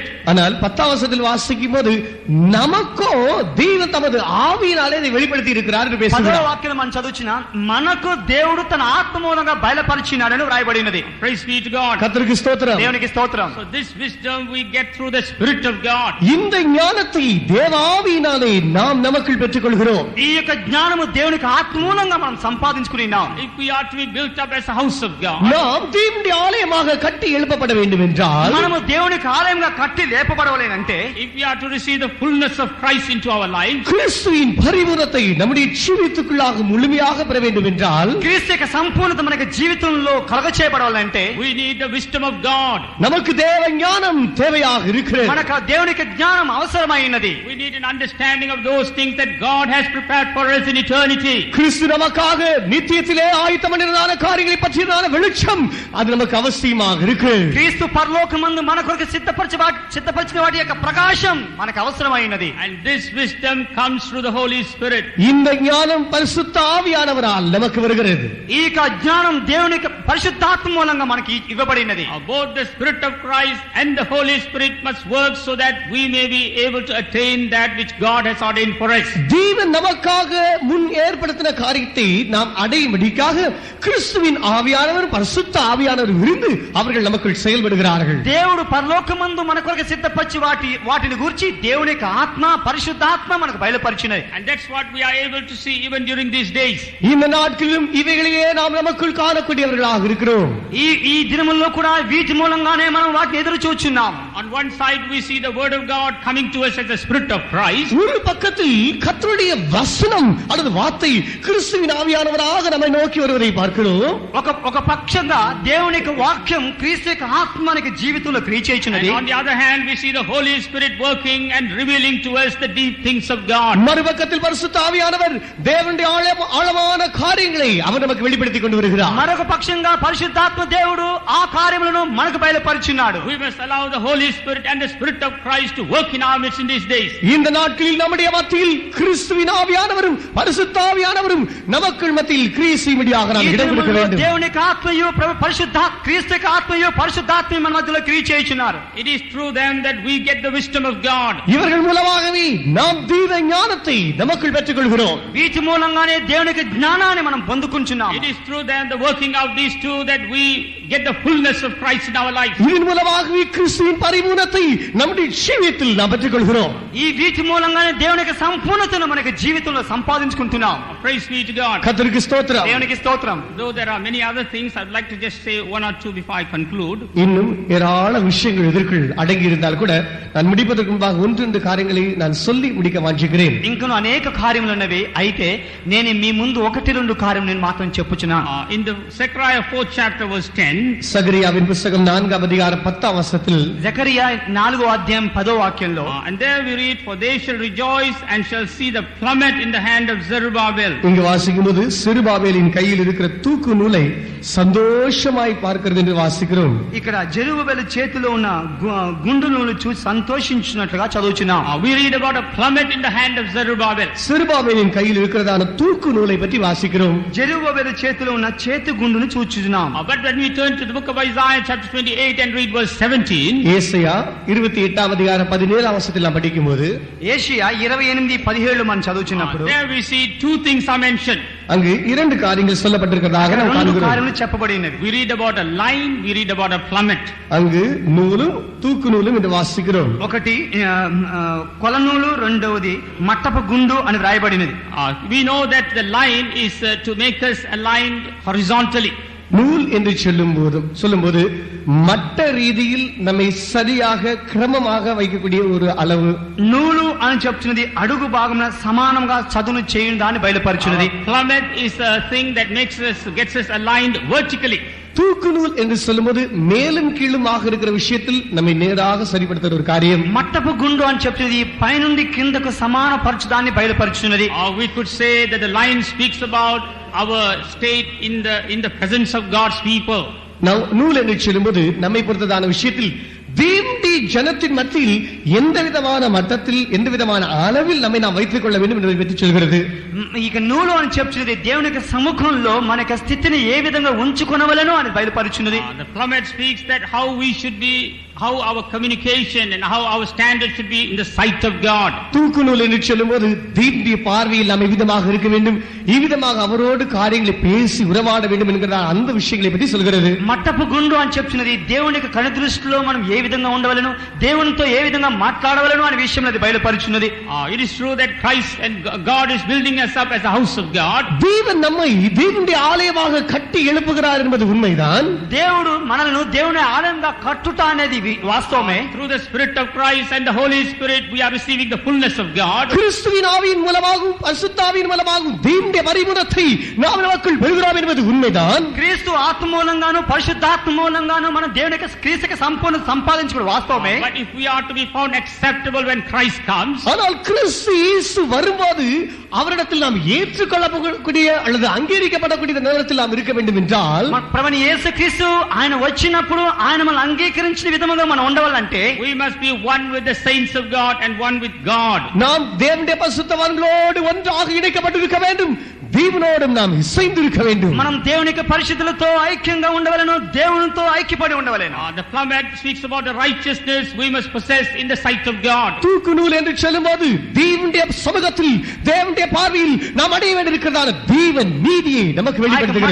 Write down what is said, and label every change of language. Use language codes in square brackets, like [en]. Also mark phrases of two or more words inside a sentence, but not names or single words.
[ta] ஆனால் 10ஆம் வசனத்தில் வாசிக்கும் போது நமக்கோ தேவன் தமது ஆவியினாலே அதை வெளிப்படுத்தி இருக்கிறார் என்று பேசுகிறார். [te] వాక్యం మనం చదువుచున్నా మనకు దేవుడు తన ఆత్మ మూలంగా బయలుపరిచినాడని వ్రాయబడినది. [en] Praise be to God. [ta] கர்த்தருக்கு ஸ்தோத்திரம். [te] దేవునికి స్తోత్రం. [en] So this wisdom we get through the Spirit of God. [ta] இந்த ஞானத்தை தேவ ஆவியினாலே நாம் நமக்குள் பெற்றுக்கொள்கிறோம். [te] ఈ యొక్క జ్ఞానము దేవునికి ఆత్మ మూలంగా మనం సంపాదించుకుంటున్నాం. సంపాదించుకున్నాం. [en] If we are to be built up as a house of God, [ta] நாம் தேவனுடைய ஆலயமாக கட்டி எழுப்பப்பட வேண்டும் என்றால், [te] మనము దేవునికి ఆలయంగా కట్టి లేపబడవలేనంటే, [en] if we are to receive the fullness of Christ into our lives, [ta] கிறிஸ்துவின் பரிபூரணத்தை நம்முடைய ஜீவித்துக்குள்ளாக முழுமையாக பெற வேண்டும் என்றால், [te] క్రీస్తు యొక్క సంపూర్ణత మనకి జీవితంలో కలగచేయబడాలంటే, [en] we need the wisdom of God. [ta] நமக்கு தேவ ஞானம் தேவையாக இருக்கிறது. [te] మనకు ఆ దేవునికి జ్ఞానం అవసరమైనది. [en] We need an understanding of those things that God has prepared for us in eternity. [ta] கிறிஸ்து நமக்காக நித்தியத்திலே ஆயத்தம் பண்ணினதான காரியங்களை பற்றியதான வெளிச்சம் அது நமக்கு அவசியமாக இருக்கு. [te] క్రీస్తు పరలోకమందు మన కొరకు సిద్ధపరిచిన వాటి యొక్క ప్రకాశం మనకు అవసరమైనది. [en] And this wisdom comes through the Holy Spirit. [ta] இந்த ஞானம் பரிசுத்த ஆவியானவரால் நமக்கு வருகிறது. [te] ఈ యొక్క జ్ఞానం దేవుని యొక్క పరిశుద్ధాత్మ మూలంగా మనకి ఇవ్వబడినది. [en] Both the Spirit of Christ and the Holy Spirit must work so that we may be able to attain that which God has ordained for us. [ta] தேவன் நமக்காக முன் ஏற்படுத்தின காரியத்தை நாம் அடையும்படிக்காக கிறிஸ்துவின் ஆவியானவர் பரிசுத்த ஆவியானவர் இருந்து அவர்கள் நமக்குள் செயல்படுகிறார்கள். [te] దేవుడు పరలోకమందు మన కొరకు సిద్ధపరిచి వాటిని గురించి దేవుని యొక్క ఆత్మ పరిశుద్ధాత్మ మనకు బయలుపరిచినది. [en] And that's what we are able to see even during these days. [ta] இந்த நாட்களிலும் இவைகளையே நாம் நமக்குள் காணக்கூடியவர்களாக இருக்கிறோம். [te] ఈ దినముల్లో కూడా వీటి మూలంగానే మనం వాటిని ఎదురు చూచున్నాం. [en] On one side we see the word of God coming to us as the Spirit of Christ. [ta] ஒரு பக்கத்தில் கர்த்தருடைய வசனம் அல்லது வார்த்தை கிறிஸ்துவின் ஆவியானவராக நம்மை நோக்கி வருவதை பார்க்கிறோம். [te] ఒక పక్షంగా దేవుని యొక్క వాక్యం క్రీస్తు యొక్క ఆత్మ మనకి జీవితంలో క్రియ చేయుచున్నది. [en] On the other hand we see the Holy Spirit working and revealing to us the deep things of God. [ta] மறுபக்கத்தில் பரிசுத்த ஆவியானவர் தேவனுடைய ஆழமான காரியங்களை அவர் நமக்கு வெளிப்படுத்திக் கொண்டு வருகிறார். [te] మరొక పక్షంగా పరిశుద్ధాత్మ దేవుడు ఆ కార్యములను మనకు బయలుపరిచున్నాడు. [en] We must allow the Holy Spirit and the Spirit of Christ to work in our midst in these days. [ta] இந்த நாட்களில் நம்முடைய மத்தியில் கிறிஸ்துவின் ஆவியானவரும் பரிசுத்த ஆவியானவரும் நமக்குள் மத்தியில் கிரியை செய்யும்படியாக நாம் இடம் கொடுக்க வேண்டும். [te] దేవుని యొక్క ఆత్మయు క్రీస్తు యొక్క ఆత్మయు పరిశుద్ధాత్మ మన మధ్యలో క్రియ చేయుచున్నారు. [en] It is through them that we get the wisdom of God. [ta] இவர்கள் மூலமாகவே நாம் தீர ஞானத்தை நமக்குள் பெற்றுக் கொள்கிறோம். [te] వీటి మూలంగానే దేవుని యొక్క జ్ఞానాన్ని మనం పొందుకుంటున్నాం. [en] It is through them the working out these two that we get the fullness of Christ in our life. [ta] இதன் மூலமாகவே கிறிஸ்துவின் பரிபூரணத்தை நம்முடைய ஜீவியத்தில் நாம் பெற்றுக் கொள்கிறோம். [te] ఈ వీటి మూలంగానే దేవుని యొక్క సంపూర్ణతను మనకి జీవితంలో సంపాదించుకుంటున్నాం. [en] Praise be to God. [ta] கர்த்தருக்கு ஸ்தோத்திரம். [te] దేవునికి స్తోత్రం. [en] Though there are many other things, I would like to just say one or two before I conclude. [ta] இன்னும் ஏராள விஷயங்கள் இதற்குள் அடங்கி இருந்தால் கூட நான் முடிப்பதற்கு முன்பாக ஒன்று காரியங்களை நான் சொல்லி முடிக்க வாஞ்சிக்கிறேன். [te] ఇంకను అనేక కార్యములు ఉన్నవి. అయితే నేను మీ ముందు ఒకటి రెండు కార్యం నేను మాత్రం చెప్పుచున్నాను. [en] In the Zechariah 4th chapter verse 10, [ta] சகரியாவின் புத்தகம் 4ஆம் அதிகாரம் 10ஆம் வசனத்தில் [te] జకరియా 4వ అధ్యాయం 10వ వాక్యంలో [en] and there we read, for they shall rejoice and shall see the plummet in the hand of Zerubbabel. [ta] இங்கு வாசிக்கும்போது செருபாபேலின் கையில் இருக்கிற தூக்கு நூலை சந்தோஷமாய் பார்க்கிறது என்று வாசிக்கிறோம். [te] ఇక్కడ జెరుబ్బయలు చేతిలో ఉన్న గుండు నూలు చూసి సంతోషించినట్లుగా చదువుచున్నాం. [en] We read about a plummet in the hand of Zerubbabel. [ta] செருபாபேலின் கையில் இருக்கிறதான தூக்கு நூலை பற்றி வாசிக்கிறோம். [te] జెరుబ్బయలు చేతిలో ఉన్న చేతి గుండును చూచుచున్నాం. [en] But when we turn to the book of Isaiah chapter 28 and read verse 17, [ta] ஏசாயா 28ஆம் அதிகாரம் 17ஆம் வசனத்தில் நாம் படிக்கும்போது [te] ఏషియా 28:17 మనం చదువుచున్నప్పుడు [en] there we see two things are mentioned. [ta] அங்கு இரண்டு காரியங்கள் சொல்லப்பட்டிருக்கிறதாக நாம் [te] రెండు [ta] காண்கிறோம். [te] కార్యములు చెప్పబడినవి. [en] We read about a line, we read about a plummet. [ta] அங்கு நூலும் தூக்கு நூலும் என்று வாசிக்கிறோம். [te] ఒకటి కొలనూలు, రెండవది మట్టపు గుండు అని వ్రాయబడినది. [en] We know that the line is to make us aligned horizontally. [ta] நூல் என்று சொல்லும்போது மட்ட ரீதியில் நம்மை சரியாக கிரமமாக வைக்கக்கூடிய ஒரு அளவு. [te] నూలు అని చెప్తున్నది అడుగు భాగమున సమానంగా చదును చేయు దాన్ని బయలుపరిచినది. [en] Plummet is a thing that gets us aligned vertically. [ta] தூக்கு நூல் என்று சொல்லும்போது மேலும் கீழுமாக இருக்கிற விஷயத்தில் நம்மை நேராக சரிப்படுத்துற ஒரு காரியம். [te] మట్టపు గుండు అని చెప్తున్నది పైనుండి కిందకు సమాన పరచుదాన్ని బయలుపరిచినది. [en] We could say that the line speaks about our state in the presence of God's people. [ta] நூல் என்று சொல்லும்போது நம்மை பொறுத்ததான விஷயத்தில் தேவனுடைய ஜனத்தின் மத்தியில் எந்த விதமான மட்டத்தில் எந்த விதமான அளவில் நம்மை நாம் வைத்துக் கொள்ள வேண்டும் என்பதை பற்றி சொல்கிறது. [te] ఇక నూలు అని చెప్తున్నది దేవుని యొక్క సముఖంలో మన యొక్క స్థితిని ఏ విధంగా ఉంచుకొనవలెనో అని బయలుపరుచున్నది. [en] The plummet speaks that how we should be how our communication and how our standards should be in the sight of God. [ta] தூக்குநூல் என்று சொல்லும்போது தேவனுடைய பார்வையில் நாம் எவ்விதமாக இருக்க வேண்டும், எவ்விதமாக அவரோடு காரியங்களை பேசி உறவாட வேண்டும் என்கிற அந்த விஷயங்களை பற்றி சொல்கிறது. [te] మట్టపు గుండు అని చెప్తున్నది దేవునికి కనుదృష్టిలో మనం ఏ విధంగా ఉండవలెను, దేవునితో ఏ విధంగా మాట్లాడవలెను అనే విషయంలో అది బయలుపరుచున్నది. [en] It is true that Christ and God is building us up as a house of God. [ta] தேவன் நம்மை தேவனுடைய ஆலயமாக கட்டி எழுப்புகிறார் என்பது உண்மைதான். [te] దేవుడు మనల్ని దేవుని ఆలయంగా కట్టుట అనేది వాస్తవమే. [en] Through the Spirit of Christ and the Holy Spirit we are receiving the fullness of God. [ta] கிறிஸ்துவின் ஆவியின் மூலமாகவும் பரிசுத்த ஆவியின் மூலமாகவும் தேவனுடைய பரிபூரணத்தை நாம் நமக்குள் பெறுகிறோம் என்பது உண்மைதான். [te] క్రీస్తు ఆత్మ మూలంగాను పరిశుద్ధాత్మ మూలంగాను మనం దేవుని యొక్క క్రీస్తుకి సంపూర్ణ సంపాదించుకోవడం వాస్తవమే. [en] But if we are to be found acceptable when Christ comes, [ta] ஆனால் கிறிஸ்து இயேசு வரும்போது அவரிடத்தில் நாம் ஏற்றுக்கொள்ளக்கூடிய அல்லது அங்கீகரிக்கப்படக்கூடிய நேரத்தில் நாம் இருக்க வேண்டும் என்றால், [te] ప్రభువైన యేసుక్రీస్తు ఆయన వచ్చినప్పుడు ఆయన మనల్ని అంగీకరించిన విధముగా మనం ఉండవాలంటే [en] we must be one with the saints of God and one with God. [ta] நாம் தேவனுடைய பரிசுத்தவான்களோடு ஒன்றாக இணைக்கப்பட்டிருக்க வேண்டும், தேவனோடும் நாம் இசைந்திருக்க வேண்டும். [te] మనం దేవునికి పరిశుద్ధులతో ఐక్యంగా ఉండవలెను, దేవునితో ఐక్యపడి ఉండవలెను. [en] The plummet speaks about the righteousness we must possess in the sight of God. [ta] தூக்குநூல் என்று சொல்லும்போது தேவனுடைய சமூகத்தில் தேவனுடைய பார்வையில் நாம் அடைய வேண்டியிருக்கிறதான தேவன் நீதியை நமக்கு வெளிப்படுத்துகிறது.